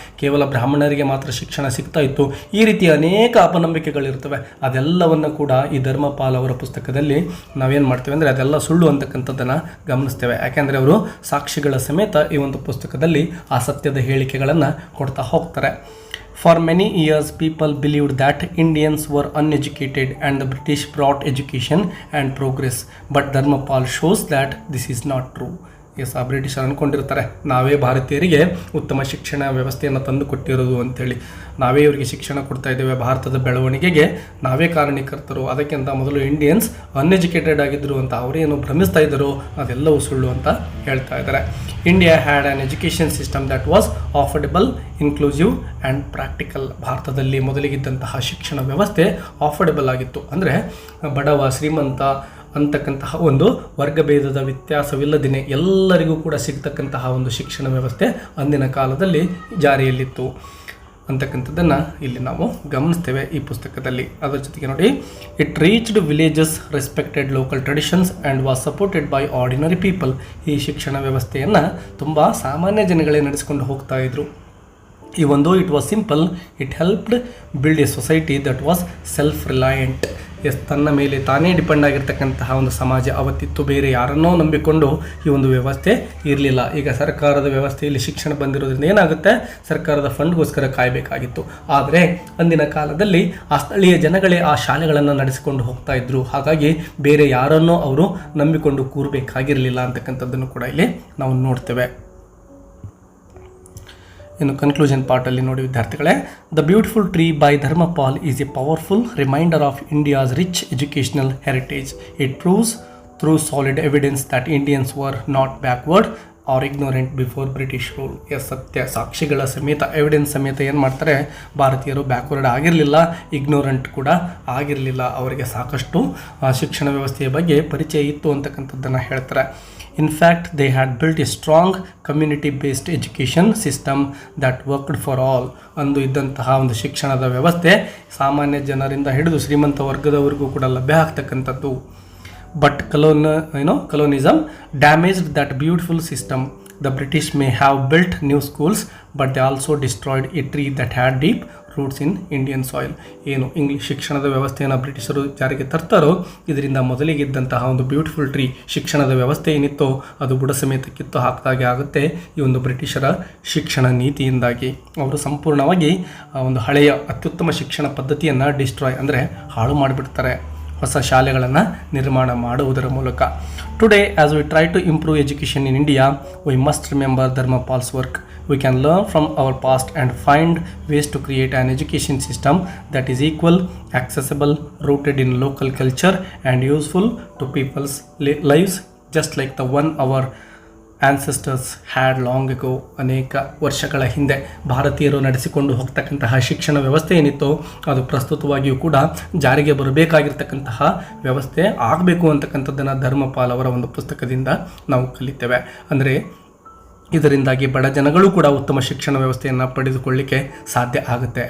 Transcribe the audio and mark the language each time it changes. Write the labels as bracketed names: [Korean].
[Kannada] ಕೇವಲ ಬ್ರಾಹ್ಮಣರಿಗೆ ಮಾತ್ರ ಶಿಕ್ಷಣ ಸಿಗ್ತಾ ಇತ್ತು. ಈ ರೀತಿಯ ಅನೇಕ ಅಪನಂಬಿಕೆಗಳಿರ್ತವೆ. ಅದೆಲ್ಲವನ್ನು ಕೂಡ ಈ ಧರ್ಮಪಾಲ್ ಅವರ ಪುಸ್ತಕದಲ್ಲಿ ನಾವೇನು ಮಾಡ್ತೇವೆ ಅಂದರೆ ಅದೆಲ್ಲ ಸುಳ್ಳು ಅಂತಕ್ಕಂಥದ್ದನ್ನು ಗಮನಿಸ್ತೇವೆ. ಯಾಕೆಂದರೆ ಅವರು ಸಾಕ್ಷಿಗಳ ಸಮೇತ ಈ ಒಂದು ಪುಸ್ತಕದಲ್ಲಿ ಆ ಸತ್ಯದ ಹೇಳಿಕೆಗಳನ್ನು ಕೊಡ್ತಾ ಹೋಗ್ತಾರೆ. [English] For many years, people believed that Indians were uneducated and the British brought education and progress. But Dharmapal shows that this is not true. [Kannada] S, ಆ ಬ್ರಿಟಿಷರು ಅಂದ್ಕೊಂಡಿರ್ತಾರೆ ನಾವೇ ಭಾರತೀಯರಿಗೆ ಉತ್ತಮ ಶಿಕ್ಷಣ ವ್ಯವಸ್ಥೆಯನ್ನು ತಂದು ಕೊಟ್ಟಿರೋದು ಅಂಥೇಳಿ, ನಾವೇ ಇವರಿಗೆ ಶಿಕ್ಷಣ ಕೊಡ್ತಾ ಇದ್ದೇವೆ, ಭಾರತದ ಬೆಳವಣಿಗೆಗೆ ನಾವೇ ಕಾರಣೀಕರ್ತರು, ಅದಕ್ಕಿಂತ ಮೊದಲು [English] Indians uneducated [Kannada] ಆಗಿದ್ದರು ಅಂತ ಅವರೇನು ಭ್ರಮಿಸ್ತಾ ಇದ್ದರು ಅದೆಲ್ಲವೂ ಸುಳ್ಳು ಅಂತ ಹೇಳ್ತಾ ಇದ್ದಾರೆ. [English] India had an education system that was affordable, inclusive and practical. [Kannada] ಭಾರತದಲ್ಲಿ ಮೊದಲಿಗಿದ್ದಂತಹ ಶಿಕ್ಷಣ ವ್ಯವಸ್ಥೆ ಅಫೋರ್ಡೆಬಲ್ ಆಗಿತ್ತು, ಅಂದರೆ ಬಡವ ಶ್ರೀಮಂತ ಅಂತಕ್ಕಂತಹ ಒಂದು ವರ್ಗಭೇದದ ವ್ಯತ್ಯಾಸವಿಲ್ಲದೇ ಎಲ್ಲರಿಗೂ ಕೂಡ ಸಿಗ್ತಕ್ಕಂತಹ ಒಂದು ಶಿಕ್ಷಣ ವ್ಯವಸ್ಥೆ ಅಂದಿನ ಕಾಲದಲ್ಲಿ ಜಾರಿಯಲ್ಲಿತ್ತು ಅಂತಕ್ಕಂಥದ್ದನ್ನು ಇಲ್ಲಿ ನಾವು ಗಮನಿಸ್ತೇವೆ ಈ ಪುಸ್ತಕದಲ್ಲಿ. ಅದರ ಜೊತೆಗೆ ನೋಡಿ, [English] It reached villages, respected local traditions and was supported by ordinary people. [Kannada] ಈ ಶಿಕ್ಷಣ ವ್ಯವಸ್ಥೆಯನ್ನು ತುಂಬ ಸಾಮಾನ್ಯ ಜನಗಳೇ ನಡೆಸಿಕೊಂಡು ಹೋಗ್ತಾ ಇದ್ರು. [English] Even though it was simple, it helped build a society that was self-reliant. [Kannada] ತನ್ನ ಮೇಲೆ ತಾನೇ ಡಿಪೆಂಡ್ ಆಗಿರ್ತಕ್ಕಂತಹ ಒಂದು ಸಮಾಜ ಅವತ್ತಿತ್ತು, ಬೇರೆ ಯಾರನ್ನೋ ನಂಬಿಕೊಂಡು ಈ ಒಂದು ವ್ಯವಸ್ಥೆ ಇರಲಿಲ್ಲ. ಈಗ ಸರ್ಕಾರದ ವ್ಯವಸ್ಥೆಯಲ್ಲಿ ಶಿಕ್ಷಣ ಬಂದಿರೋದ್ರಿಂದ ಏನಾಗುತ್ತೆ, ಸರ್ಕಾರದ ಫಂಡ್ಗೋಸ್ಕರ ಕಾಯಬೇಕಾಗಿತ್ತು. ಆದರೆ ಅಂದಿನ ಕಾಲದಲ್ಲಿ ಆ ಸ್ಥಳೀಯ ಜನಗಳೇ ಆ ಶಾಲೆಗಳನ್ನು ನಡೆಸಿಕೊಂಡು ಹೋಗ್ತಾ ಇದ್ರು, ಹಾಗಾಗಿ ಬೇರೆ ಯಾರನ್ನೋ ಅವರು ನಂಬಿಕೊಂಡು ಕೂರಬೇಕಾಗಿರಲಿಲ್ಲ ಅಂತಕ್ಕಂಥದ್ದನ್ನು ಕೂಡ ಇಲ್ಲಿ ನಾವು ನೋಡ್ತೇವೆ. ಇನ್ನು ಕನ್ಕ್ಲೂಷನ್ ಪಾರ್ಟಲ್ಲಿ ನೋಡಿ ವಿದ್ಯಾರ್ಥಿಗಳೇ, [English] The beautiful tree by Dharampal is a powerful reminder of India's rich educational heritage. It proves through solid evidence that Indians were not backward or ignorant before British rule. [Kannada] ಸತ್ಯ ಸಾಕ್ಷಿಗಳ ಸಮೇತ, ಎವಿಡೆನ್ಸ್ ಸಮೇತ ಏನು ಮಾಡ್ತಾರೆ, ಭಾರತೀಯರು ಬ್ಯಾಕ್ವರ್ಡ್ ಆಗಿರಲಿಲ್ಲ, ignorant ಕೂಡ ಆಗಿರಲಿಲ್ಲ, ಅವರಿಗೆ ಸಾಕಷ್ಟು ಶಿಕ್ಷಣ ವ್ಯವಸ್ಥೆಯ ಬಗ್ಗೆ ಪರಿಚಯ ಇತ್ತು ಅಂತಕ್ಕಂಥದ್ದನ್ನು ಹೇಳ್ತಾರೆ. [English] In fact, they had built a strong community-based education system that worked for all. [Kannada] ಅಂದು ಇದ್ದಂತಹ ಒಂದು ಶಿಕ್ಷಣದ ವ್ಯವಸ್ಥೆ ಸಾಮಾನ್ಯ ಜನರಿಂದ ಹಿಡಿದು ಶ್ರೀಮಂತ ವರ್ಗದವರೆಗೂ ಕೂಡ ಲಭ್ಯ ಆಗ್ತಕ್ಕಂಥದ್ದು. [English] But colonialism damaged that beautiful system. The British may have built new schools, but they also destroyed a tree that had deep roots in Indian soil. [Kannada] ಏನು ಇಂಗ್ಲಿಷ್ ಶಿಕ್ಷಣದ ವ್ಯವಸ್ಥೆಯನ್ನು ಬ್ರಿಟಿಷರು ಜಾರಿಗೆ ತರ್ತಾರೋ ಇದರಿಂದ ಮೊದಲಿಗಿದ್ದಂತಹ ಒಂದು ಬ್ಯೂಟಿಫುಲ್ ಟ್ರೀ ಶಿಕ್ಷಣದ ವ್ಯವಸ್ಥೆ ಏನಿತ್ತೋ ಅದು ಬುಡ ಸಮೇತ ಕಿತ್ತು ಹಾಕಿದಾಗೆ ಆಗುತ್ತೆ ಈ ಒಂದು ಬ್ರಿಟಿಷರ ಶಿಕ್ಷಣ ನೀತಿಯಿಂದಾಗಿ. ಅವರು ಸಂಪೂರ್ಣವಾಗಿ ಒಂದು ಹಳೆಯ ಅತ್ಯುತ್ತಮ ಶಿಕ್ಷಣ ಪದ್ಧತಿಯನ್ನು ಡಿಸ್ಟ್ರಾಯ್ ಅಂದರೆ ಹಾಳು ಮಾಡಿಬಿಡ್ತಾರೆ ಹೊಸ ಶಾಲೆಗಳನ್ನು ನಿರ್ಮಾಣ ಮಾಡುವುದರ ಮೂಲಕ. [English] Today as we try to improve education in India, we must remember Dharampal's work. We can learn from our past and find ways to create an education system that is equal, accessible, rooted in local culture and useful to people's lives, just like the one our ancestors had long ago. [Kannada] ಅನೇಕ ವರ್ಷಗಳ ಹಿಂದೆ ಭಾರತೀಯರು ನಡೆಸಿಕೊಂಡು ಹೋಗ್ತಕ್ಕಂತಹ ಶಿಕ್ಷಣ ವ್ಯವಸ್ಥೆ ಏನಿತ್ತೋ ಅದು ಪ್ರಸ್ತುತವಾಗಿಯೂ ಕೂಡ ಜಾರಿಗೆ ಬರಬೇಕಾಗಿರ್ತಕ್ಕಂತಹ ವ್ಯವಸ್ಥೆ ಆಗಬೇಕು ಅಂತಕ್ಕಂಥದ್ದನ್ನು ಧರ್ಮಪಾಲ್ ಅವರ ಒಂದು ಪುಸ್ತಕದಿಂದ ನಾವು ಕಲಿತೇವೆ. ಅಂದರೆ ಇದರಿಂದಾಗಿ ಬಡ ಜನಗಳು ಕೂಡ ಉತ್ತಮ ಶಿಕ್ಷಣ ವ್ಯವಸ್ಥೆಯನ್ನು ಪಡೆದುಕೊಳ್ಳಿಕ್ಕೆ ಸಾಧ್ಯ ಆಗುತ್ತೆ.